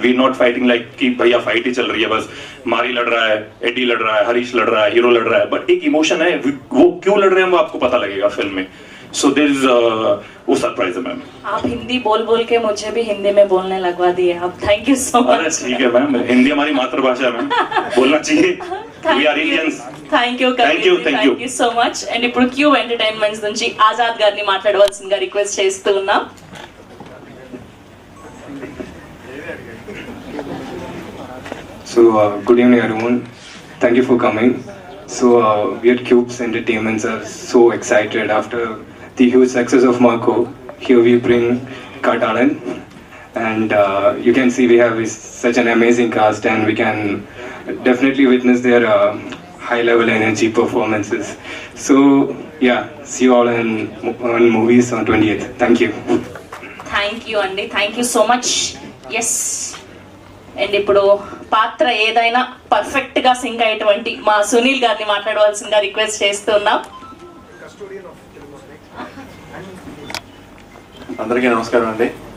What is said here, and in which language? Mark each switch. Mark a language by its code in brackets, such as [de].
[en] we not fighting like [hi] कि भैया fight ही चल रही है बस, मारी लड़ रहा है, एडी लड़ रहा है, हरीश लड़ रहा है, हीरो लड़ रहा है, बट एक इमोशन है। वो क्यों लड़ रहे हैं वो आपको पता लगेगा फिल्म में। [en] so there is [hi] वो सरप्राइज है मैम। आप हिंदी बोल के मुझे भी हिंदी में बोलने लगवा दिए आप। [en] Thank you so much. [hi] अरे ठीक है मैम, हिंदी हमारी मातृभाषा है मैम, बोलना चाहिए। [en] We are Indians. Thank you so much. [te] And ఇప్పుడు క్యూ ఎంటర్టైన్మెంట్స్ నుంచి ఆజాద్ గారిని మాట్లాడవలసిందిగా రిక్వెస్ట్ చేస్తూ ఉన్నాం. [en] So good evening everyone, thank you for coming. So we at Cubes Entertainments are so excited after the huge success of Marco. Here we bring Katalan, and you can see we have such an amazing cast, and we can definitely witness their high level energy performances. So yeah, see you all on movies on 28th. Thank you. Thank you అండి, thank you so much. [te] Yes, and ఇప్పుడు పాత్ర ఏదైనా perfect గా sync అయ్యేటువంటి మా సునీల్ గారిని మాట్లాడవలసిందిగా request చేస్తున్నాం. అందరికీ నమస్కారం అండి.